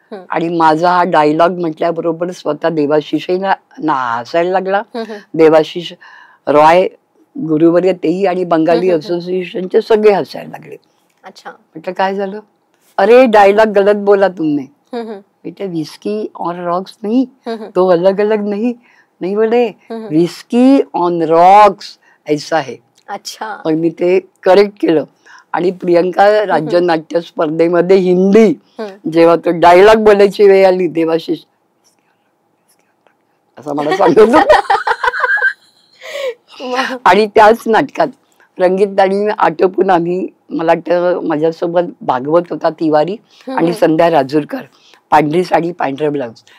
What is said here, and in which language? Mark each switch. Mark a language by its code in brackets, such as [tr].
[mr] आणि माझा हा डायलॉग म्हटल्याबरोबर स्वतः देवाशिषही हसायला लागला. देवाशिष रॉय गुरुवर्य तेही आणि बंगाली असोसिएशनचे सगळे हसायला लागले. म्हटलं काय झालं? [hi] अरे डायलॉग गलत बोला तुमने. बेटे विस्की और रॉक्स नहीं, तो अलग अलग नहीं. नहीं बोले विस्की ऑन रॉक्स ऐसा है. अच्छा. [mr] मग मी ते करेक्ट केलं. आणि प्रियंका राज्य नाट्य स्पर्धेमध्ये हिंदी जेव्हा तो डायलॉग बोलायची वेळ आली, देवाशिष असं मला सांगत. आणि त्याच नाटकात रंगीत आणि आटोपून आम्ही, मला वाटतं माझ्यासोबत भागवत होता तिवारी आणि संध्या राजूरकर, पांढरी साडी पांढरा ब्लाउज.